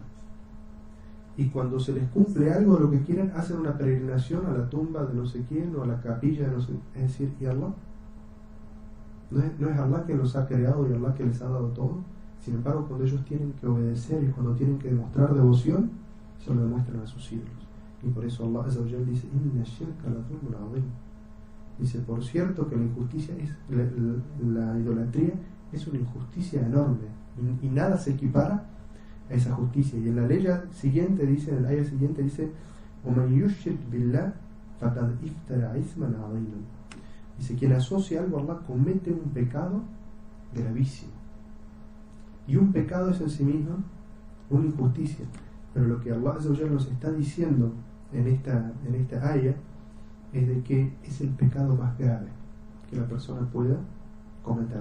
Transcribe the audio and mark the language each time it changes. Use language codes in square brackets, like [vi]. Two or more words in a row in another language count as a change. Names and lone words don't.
[es] Y cuando se les cumple algo de lo que quieren, hacen una peregrinación a la tumba de no sé quién o a la capilla de no sé. Es decir, ¿y Allah? ¿No es Allah que los ha creado y Allah que les ha dado todo? Sin embargo, cuando ellos tienen que obedecer y cuando tienen que demostrar devoción, se lo demuestran a sus ídolos. Y por eso [ar] Allah عز وجل dice: إن الشرك لظلم عظيم. [es] Dice, por cierto que la injusticia es la idolatría es una injusticia enorme y nada se equipara a esa justicia. Y en la ley siguiente dice, en el ayah siguiente dice: [ar] وَمَنْ يُشْرِكْ بِاللَّهِ فَقَدْ اِفْتَرَى إِثْمًا عَظِيمًا. [es] Dice, quien asocia algo a Allah comete un pecado gravísimo. Y un pecado es en sí mismo una injusticia. Pero lo que Allah [ar] عز وجل [es] nos está diciendo en esta ayah es de que es el pecado más grave que la persona pueda cometer.